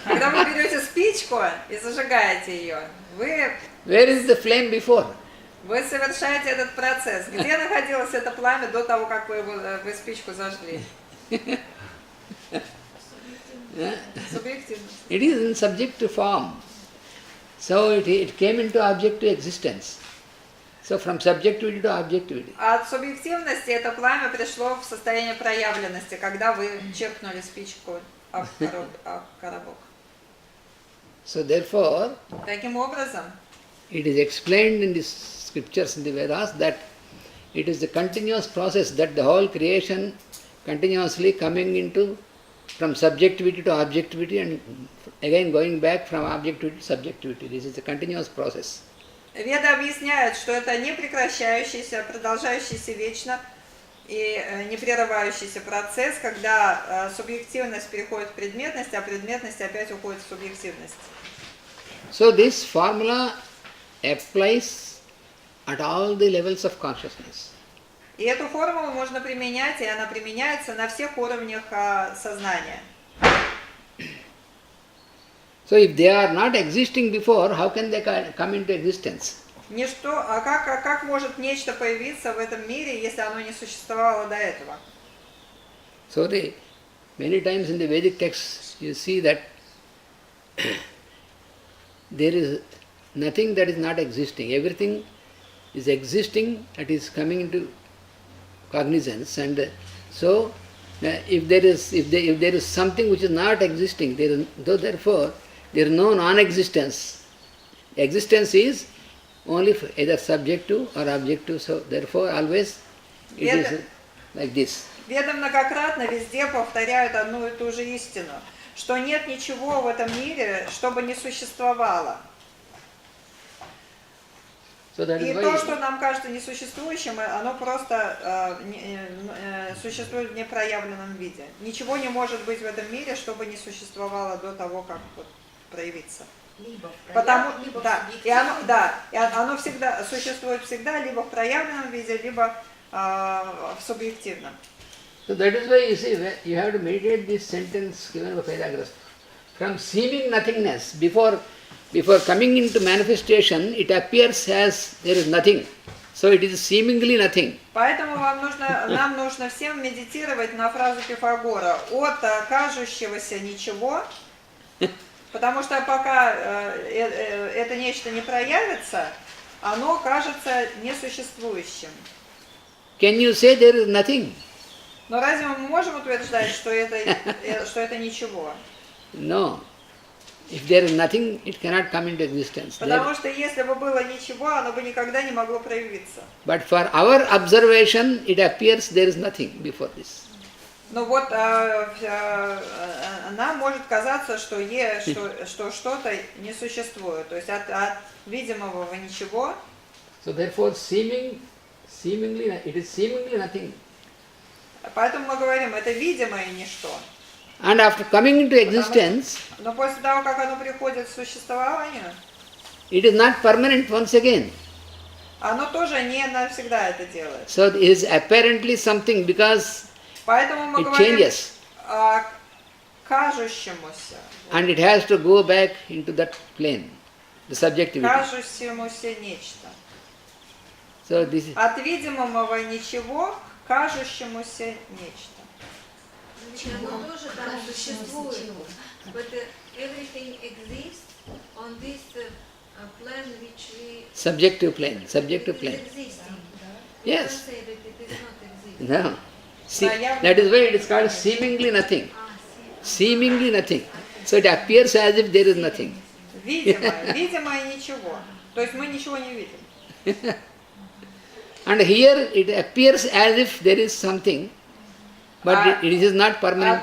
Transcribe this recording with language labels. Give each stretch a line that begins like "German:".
Russian: Когда вы берете спичку и зажигаете ее,
English: Where is the flame before?
Russian: Вы совершаете этот процесс. Где находилось это пламя до того, как вы спичку зажгли? Субъективность.
English: It is in subjective form. So it came into objective existence. So from subjectivity to objectivity.
Russian: От субъективности это пламя пришло в состояние проявленности, когда вы черкнули спичку об коробок.
English: So therefore,
Russian: Таким образом,
English: it is explained in the scriptures, in the Vedas, that it is the continuous process that the whole creation continuously coming into from subjectivity to objectivity and again going back from objectivity to subjectivity. This is a continuous process.
Russian: Веды объясняют, что это не прекращающийся, продолжающийся вечно и не прерывающийся процесс, когда субъективность переходит в предметность, а предметность опять уходит в субъективность.
English: So this formula applies at all the levels of consciousness.
Russian: И эту формулу можно применять, и она применяется на всех уровнях сознания.
English: So if they are not existing before, how can they come into existence?
Russian: Ничто, как может нечто появиться в этом мире, если оно не существовало до этого?
English: So many times in the Vedic texts you see that there is nothing that is not existing. Everything is existing, it is coming into cognizance, and so if there is something which is not existing, therefore there is no non-existence. Existence is only for either subjective or objective, so therefore always it is like this.
Russian: Веды многократно везде повторяют одну и ту же истину, что нет ничего в этом мире, чтобы не существовало. И то, что нам кажется несуществующим, оно просто существует в непроявленном виде. Ничего не может быть в этом мире, чтобы не существовало до того, как проявиться. Либо в Потому, либо да, и оно всегда существует всегда либо в проявленном виде, либо в субъективном.
English: So that is why you see, you have to meditate this sentence given by Pythagoras. From seeming nothingness, before coming into manifestation, it appears as there is nothing. So it is seemingly nothing.
Russian: Поэтому нам нужно всем медитировать на фразу Пифагора от кажущегося ничего, потому что пока это нечто не проявится, оно кажется несуществующим.
English: Can you say there is nothing?
Russian: Но разве мы можем утверждать, что это ничего?
English: No. If there is nothing, it cannot come into existence.
Russian: Потому что если бы было ничего, оно бы никогда не могло проявиться.
English: But for our observation, it appears there is nothing before this.
Russian: Но вот нам может казаться, что что-то не существует, то есть от видимого ничего.
English: So therefore, it is seemingly nothing.
Russian: Поэтому мы говорим, это видимое ничто.
English: And after coming into existence,
Russian: но после того, как оно приходит в существование,
English: it is not permanent once again.
Russian: Оно тоже не навсегда это делает.
English: So it is apparently something because
Russian: поэтому мы
English: it
Russian: говорим
English: changes.
Russian: О кажущемуся.
English: And it has to go back into that plane, the subjectivity.
Russian: Кажущемуся нечто.
English: So this is...
Russian: От видимого ничего к кажущемуся нечто. Оно тоже там существует,
English: but everything exists on this plane which we... Subjective plane. It is existing. Yes. You say that it is not existing. No. See, that is why it is called seemingly nothing. Seemingly nothing. So it appears as if there is nothing.
Russian: Видимое ничего. То есть мы ничего не видим.
English: And here it appears as if there is something, but it is not permanent